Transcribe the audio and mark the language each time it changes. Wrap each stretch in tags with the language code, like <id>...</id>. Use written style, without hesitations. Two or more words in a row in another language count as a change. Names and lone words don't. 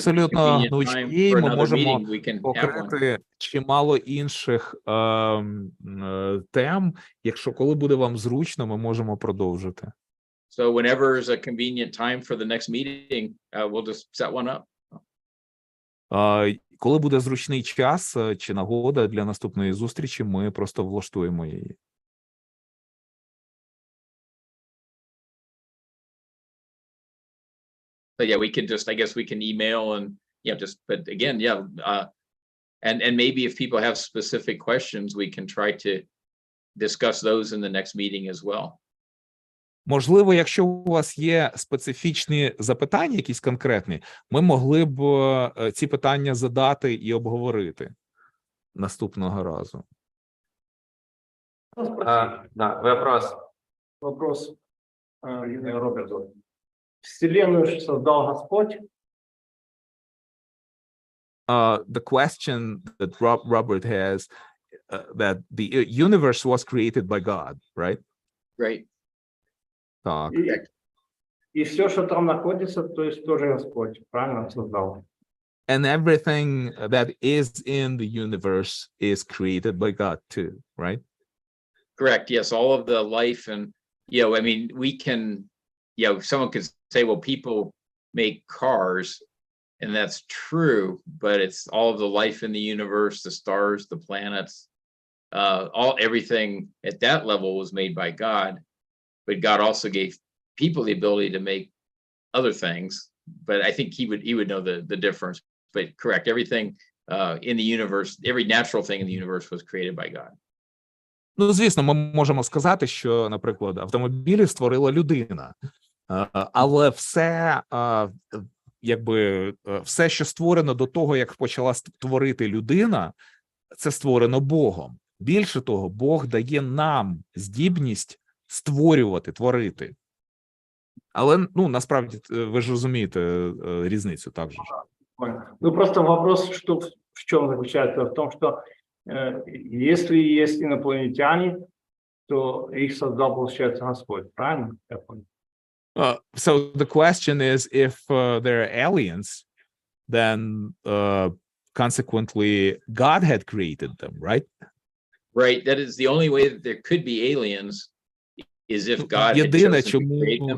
<uk>Абсолютно</uk> <en>convenient time for another meeting, we can have one.</en> <uk>покрити чимало інших тем. Якщо коли буде вам зручно, ми можемо продовжити.</uk> <en>So whenever is a convenient time for the next meeting, we'll just set one up.</en> <uk>Коли буде зручний час чи нагода для наступної зустрічі, ми просто влаштуємо її.</uk> <en>So yeah, we could just, I guess we can email and but again, and maybe if people have specific questions, we can try to discuss those in the next meeting as well.</en> <uk>Можливо, якщо у вас є специфічні запитання, якісь конкретні, ми могли б ці питання задати і обговорити наступного разу.</uk> <ru>Вопрос. Вопрос Роберту. Вселенную создал Господь?</ru> <en>The question that Robert has, that the universe was created by God, right? Right.</en> <ru>Так. И все, что там находится, то есть тоже Господь, правильно создал?</ru> <en>And everything that is in the universe is created by God too, right? Correct. Yes, all of the life and, I mean, we can, someone could say, well, people make cars, and that's true, but it's all of the life in the universe, the stars, the planets, everything at that level was made by God, but God also gave people the ability to make other things. But I think he would know the difference. But correct, everything in the universe, every natural thing in the universe was created by God.</en> <uk>Ну, звісно, ми можемо сказати, що, наприклад, автомобілі створила людина, але все, якби, все, що створено до того, як почала створити людина, це створено Богом. Більше того, Бог дає нам здібність створювати, творити. Але, ну, насправді, ви ж розумієте різницю, так же ж?</uk> <ru>Ну, просто вопрос, что в чем заключается? В том, что если есть инопланетяне, то их создал, получается, Господь, правильно? Я понял.</ru> <en>So the question is, if there are aliens, then consequently God had created them, right? Right. That is the only way that there could be aliens is if God had</en> <uk>Єдине,</uk> <en>chosen to create them.</en>